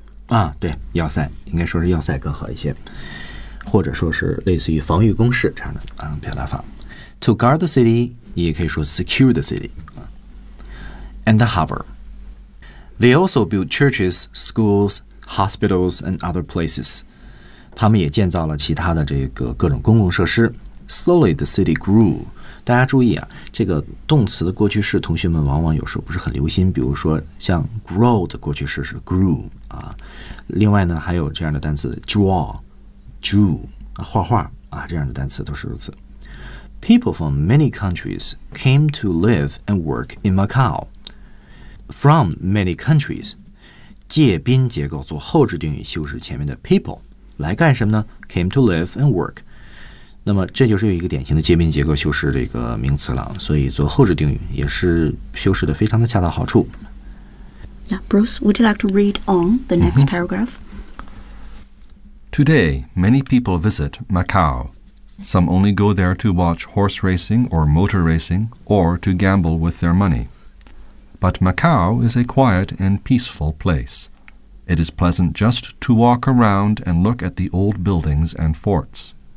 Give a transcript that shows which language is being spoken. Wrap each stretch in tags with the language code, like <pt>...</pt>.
<zh>啊，对，要塞应该说是要塞更好一些，或者说是类似于防御工事这样的表达法。</zh> <en>To guard the city,</en> <zh>你也可以说</zh> <en>secure the city. And the harbor. They also built churches, schools, hospitals, and other places.</en> <zh>他们也建造了其他的这个各种公共设施。</zh> <en>Slowly, the city grew.</en> <zh>大家注意啊，这个动词的过去式，同学们往往有时候不是很留心。比如说，像 grow 的过去式是 grew 啊。另外呢，还有这样的单词 draw, drew 啊，画画啊，这样的单词都是如此。</zh> <en>People from many countries came to live and work in Macau. From many countries,</en> <zh>介宾结构做后置定语修饰前面的 people 来干什么呢 ？</zh> <en>Came to live and work.</en> <zh>那么这就是一个典型的介宾结构修饰这个名词了，所以做后置定语也是修饰的非常的恰到好处。</zh> <en>Yeah, Bruce, would you like to read on the next、mm-hmm. paragraph? Today, many people visit Macau. Some only go there to watch horse racing or motor racing or to gamble with their money. But Macau is a quiet and peaceful place. It is pleasant just to walk around and look at the old buildings and forts.</en>